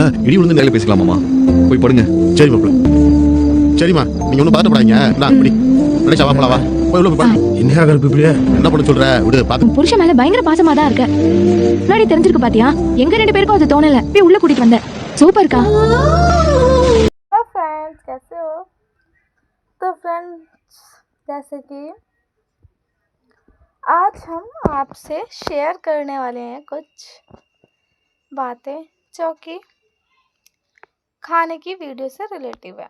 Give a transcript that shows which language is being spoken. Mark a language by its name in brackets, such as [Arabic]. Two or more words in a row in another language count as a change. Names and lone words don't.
[Tamil] இடி விழுந்து நேரில் பேசிக்கலாம் மாமா. போய் படுங்க. சரி மாப்ள சரிம்மா நீங்க ஒன்றும் பதட்டப்படாதீங்க. நான் இப்படி நினைச்சா வாப்பலா வா போய் உள்ள போய் பாரு. என்ன கருப்பு இப்படியே என்ன பண்ண சொல்ற விடு பாத்து. புருஷன் மேல பயங்கர பாசமா தான் இருக்க. முன்னாடி தெரிஞ்சிருக்கு பாத்தியா? எங்க ரெண்டு பேருக்கும் அது தோணல. போய் உள்ள கூட்டிட்டு வந்தேன். சூப்பர்க்கா. [English] hello friends, [Hindi] कैसे हो? तो फ्रेंड्स, जैसे कि आज हम आपसे शेयर करने वाले हैं कुछ बातें जो कि खाने की वीडियो से रिलेटिव है।